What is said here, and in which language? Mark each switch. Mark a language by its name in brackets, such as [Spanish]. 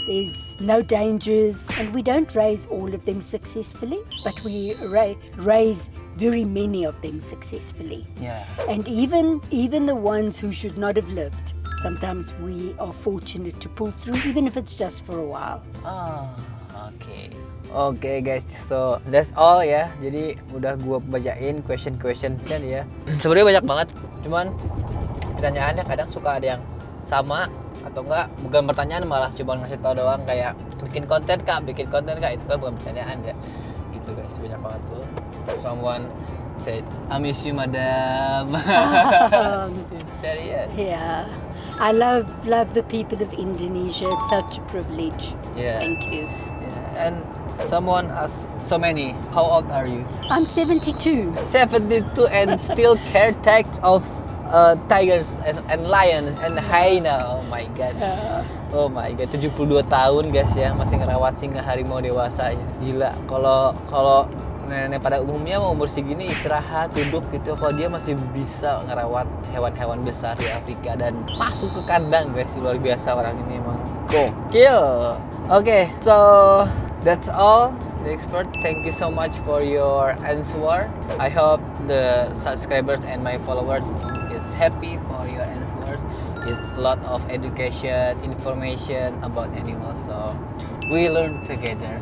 [English] There's no dangers, and we don't raise all of them successfully, but we raise very many of them successfully. Yeah. And even the ones who should not have lived, sometimes we are fortunate to pull through, even if it's just for a while. Oh, Oke guys, so that's all ya. [Indonesian] Jadi udah gua bacain question-questionsnya ya. Sebenarnya banyak banget, cuman pertanyaannya kadang suka ada yang sama atau enggak, bukan pertanyaan malah cuma ngasih tau doang kayak bikin konten kak, itu kan bukan pertanyaan ya. Gitu guys, banyak banget tuh. [English] Someone said, I miss you madam. It's very Yeah. I love the people of Indonesia. It's such a privilege. Yeah. Thank you. Yeah. And someone asked so many, how old are you? I'm 72. 72 and still caretake of tigers and lions and hyena. Oh my god. Oh my god, [Indonesian] 72 tahun guys ya, masih ngerawat singa harimau dewasa. Gila. Kalau nenek pada umumnya mau umur segini istirahat, duduk gitu, kalau dia masih bisa ngerawat hewan-hewan besar di Afrika dan masuk ke kandang guys. Luar biasa orang ini, emang gokil. [English] Oke, so that's all the expert. Thank you so much for your answer. I hope the subscribers and my followers is happy for your answers. It's a lot of education, information about animals, so we learn together.